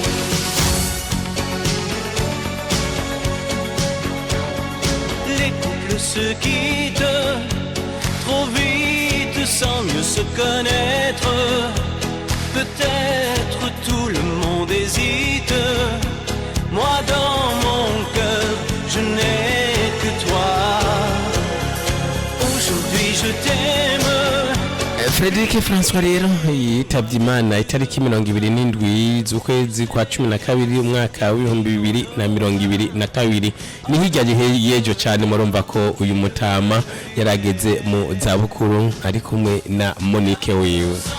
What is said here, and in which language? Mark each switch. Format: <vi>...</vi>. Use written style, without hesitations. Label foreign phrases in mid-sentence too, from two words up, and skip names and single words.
<fr>Les couples se quittent trop vite sans mieux se connaître. Peut-être tout le monde hésite. Moi dans mon cœur, je n'ai que toi. Aujourd'hui je t'aime.</fr> <rn>Frederic François rero yitabye Imana itariki 27 z'ukwezi kwa 12 umwaka wa 2022. Ni hirya yejo cyane murumva ko uyu mutama yarageze mu zabukuru ari kumwe na Monique wiwe.</rn>